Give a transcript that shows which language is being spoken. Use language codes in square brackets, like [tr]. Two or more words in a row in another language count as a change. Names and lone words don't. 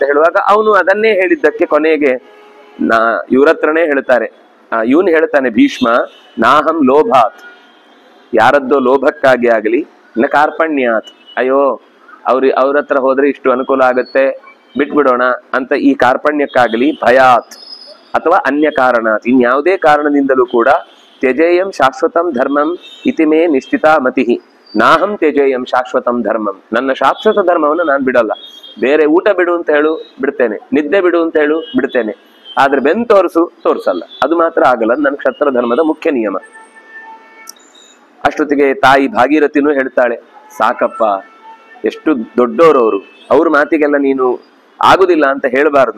[kn] ಹೇಳುವಾಗ ಅವನು ಅದನ್ನೇ ಹೇಳಿದ್ದಕ್ಕೆ ಕೊನೆಗೆ ಇವ್ರತ್ರನೇ ಹೇಳ್ತಾರೆ, ಇವನು ಹೇಳ್ತಾನೆ ಭೀಷ್ಮ, [sa] ನಾಹಂ ಲೋಭಾತ್, [kn] ಯಾರದ್ದೋ ಲೋಭಕ್ಕಾಗಿ ಆಗಲಿ, [sa] ನ ಕಾರ್ಪಣ್ಯಾತ್, [kn] ಅಯ್ಯೋ ಅವ್ರ ಹತ್ರ ಹೋದ್ರೆ ಇಷ್ಟು ಅನುಕೂಲ ಆಗತ್ತೆ ಬಿಟ್ಬಿಡೋಣ ಅಂತ ಈ ಕಾರ್ಪಣ್ಯಕ್ಕಾಗಲಿ, [sa] ಭಯಾತ್ ಅಥವಾ ಅನ್ಯ ಕಾರಣಾತ್, [kn] ಇನ್ಯಾವುದೇ ಕಾರಣದಿಂದಲೂ ಕೂಡ [sa] ತ್ಯಜೇಯಂ ಶಾಶ್ವತಂ ಧರ್ಮಂ ಇತಿ ಮೇ ನಿಶ್ಚಿತ ಮತಿಹಿ, ನಾಹಂ ತ್ಯಜೇಯಂ ಶಾಶ್ವತಂ ಧರ್ಮಂ, [kn] ನನ್ನ ಶಾಶ್ವತ ಧರ್ಮವನ್ನು ನಾನು ಬಿಡಲ್ಲ. ಬೇರೆ ಊಟ ಬಿಡು ಅಂತ ಹೇಳು ಬಿಡ್ತೇನೆ, ನಿದ್ದೆ ಬಿಡು ಅಂತ ಹೇಳು ಬಿಡ್ತೇನೆ, ಆದ್ರೆ ಬೆನ್ ತೋರಿಸಲ್ಲ, ಅದು ಮಾತ್ರ ಆಗಲ್ಲ. ನನ್ನ ಕ್ಷತ್ರ ಧರ್ಮದ ಮುಖ್ಯ ನಿಯಮ. ಅಷ್ಟೊತ್ತಿಗೆ ತಾಯಿ ಭಾಗೀರಥಿನೂ ಹೇಳ್ತಾಳೆ, ಸಾಕಪ್ಪ, ಎಷ್ಟು ದೊಡ್ಡೋರವರು, ಅವ್ರ ಮಾತಿಗೆಲ್ಲ ನೀನು ಆಗುದಿಲ್ಲ ಅಂತ ಹೇಳಬಾರ್ದು.